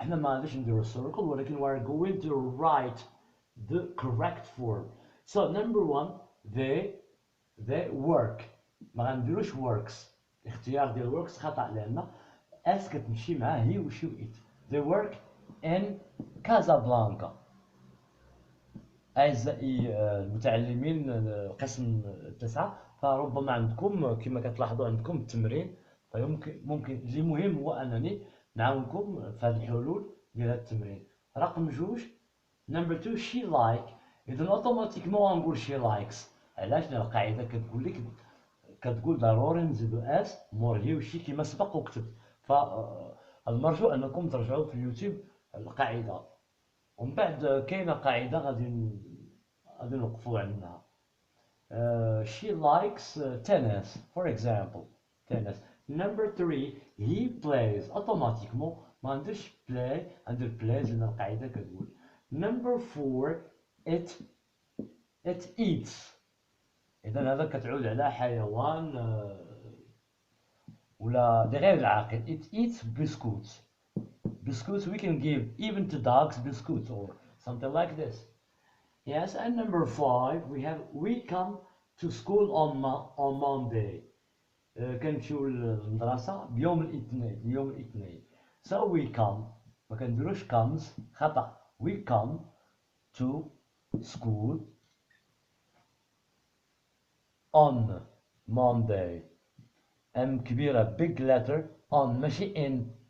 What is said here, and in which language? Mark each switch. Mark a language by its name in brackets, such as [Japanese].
[Arabic] احنا ما غاديش نديرو [English] circle [Arabic] ولكن [English] we are going to write the correct form. so number 1 they work. [Arabic] ما غنديروش works. الاختيار ديال works خطأ لأن اس كتمشي مع هي وشي وإيت. [English] they work in Casablanca. [Arabic] أعزائي المتعلمين القسم 9 فربما عندكم كما كتلاحظوا عندكم التمرين، فممكن اللي مهم هو أنني نعاونكم في هذه الحلول ديال هذا التمرين. رقم 2 [English] number 2 she like. [Arabic] إذا أوتوماتيكمون غنقول [English] she likes. [Arabic] علاش؟ لأن القاعدة كتقول لك كتقول ضروري نزيدو اس مور هي وشي كما سبق وكتب. فالمرجو انكم ترجعوا في اليوتيوب القاعده، ومن بعد كاينه قاعده غادي نوقفوا عندها. [English] she likes tennis for example. tennis. number 3 he plays. [Arabic] اوتوماتيكمون ما نديرش play ندير plays لان القاعده كتقول. [English] number 4 it eats. [Arabic] إذا هذا كتعود على حيوان ولا لغير العاقل. [English] it eats biscuits. biscuits we can give even to dogs biscuits or something like this. yes. and number 5 we come to school on Monday. [Arabic] كنمشيو للمدرسة بيوم الاثنين. [English] so we come [Arabic] ما كنديروش [English] comes [Arabic] خطأ. [English] we come to school on Monday. M [Arabic] كبيرة [English] big letter on [Arabic] ماشي [English] in.